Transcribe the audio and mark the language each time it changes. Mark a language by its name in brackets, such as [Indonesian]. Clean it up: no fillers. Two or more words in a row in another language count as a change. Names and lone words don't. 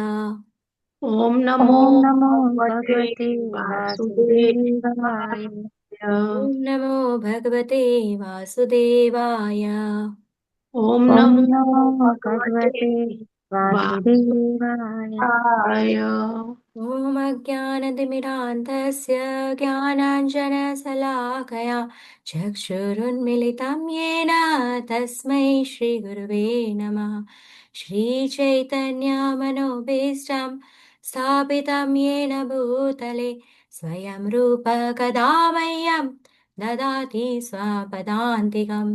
[Sanskrit] ओम नमो ओम नमो ભગવતે भगवते वासुदेवाय. વાસુદેવાય. ओम नमो भगवते वासुदेवाय. ઓમ ઓમ નમો નમો ભગવતે भगवते वासुदेवाय. વાસુદેવાય. ॐ अज्ञानतिमिरान्धस्य ज्ञानाञ्जनशलाकया चक्षुरुन्मिलितं येन तस्मै श्रीगुरुवे नमः। श्रीचैतन्यमनोभीष्टं स्थापितं येन भूतले स्वयं रूप कदा मह्यं ददाति स्वपदान्तिकं।